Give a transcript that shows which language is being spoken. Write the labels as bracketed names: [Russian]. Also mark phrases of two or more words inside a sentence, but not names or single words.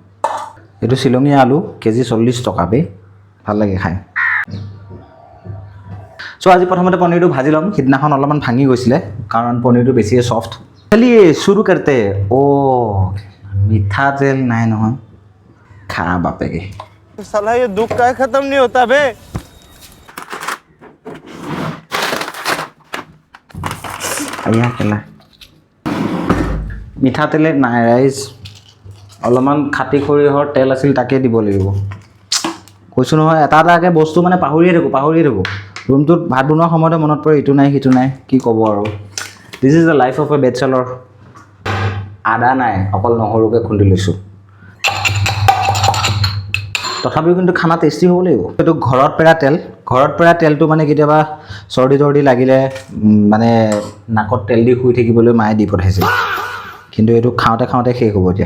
[Assamese] এইটো শ্বিলঙীয়া আলু, কেজি 40 টকা বে, ভাল লাগে খাই। চ' আজি প্ৰথমতে পনীৰটো ভাজি ল'ম। সিদিনাখন অলপমান ভাঙি গৈছিলে কাৰণ পনীৰটো বেছিয়ে ছফ্ট। চলিয়ে শুৰু কৰতে। মিঠাতেল নাই নহয়, খা বাপেকে। [Hindi] साला ये दुख का खत्म नहीं होता बे। [Assamese] মিঠাতেলে নাই ৰাইজ, অলপমান খাটি সৰিয়হৰ তেল আছিল তাকে দিব লাগিব। কৈছোঁ নহয়, এটা এটাকৈ বস্তু মানে পাহৰিয়ে থাকোঁ। ৰুমটোত ভাত বনোৱাৰ সময়তে মনত পৰে ইটো নাই সিটো নাই, কি ক'ব আৰু। [English] this is the life of a bachelor. [Assamese] আদা নাই, অকল নহৰুকে খুন্দি লৈছোঁ। তথাপিও কিন্তু খানা টেষ্টি হ'ব লাগিব। এইটো ঘৰত পেৰা তেল, ঘৰত পেৰা তেলটো মানে কেতিয়াবা চৰ্দি তৰ্দি লাগিলে মানে নাকত তেল দি শুই থাকিবলৈ মায়ে দি পঠাইছিল, কিন্তু এইটো খাওঁতে খাওঁতে শেষ হ'ব এতিয়া।